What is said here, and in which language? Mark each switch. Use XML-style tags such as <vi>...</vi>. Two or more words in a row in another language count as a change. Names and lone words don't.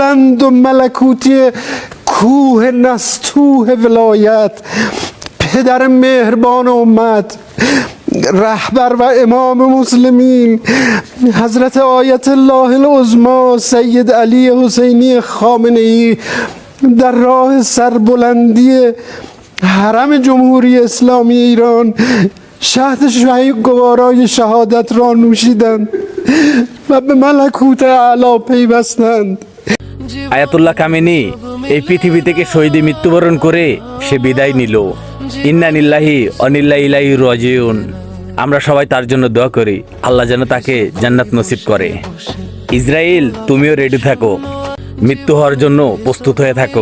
<fa>و ملکوتی کوه نستوه ولایت، پدر مهربان امت، رهبر و امام مسلمین حضرت آیت الله العظمی سید علی حسینی خامنه ای در راه سربلندی حرم جمهوری اسلامی ایران شهد گوارای شهادت را نوشیدند و به ملکوت اعلی پیوستند।</fa> <bn>আয়াতুল্লাহ কামিনী এই পৃথিবী থেকে শহীদে মৃত্যুবরণ করে সে বিদায় নিল।</bn> <ar>إنا لله وإنا إليه راجعون.</ar> <bn>আমরা সবাই তার জন্য দোয়া করি, আল্লাহ যেন তাকে জান্নাত নসিব করে। ইসরায়েল, তুমিও রেডি থাকো, মৃত্যু হওয়ার জন্য প্রস্তুত হয়ে থাকো।</bn>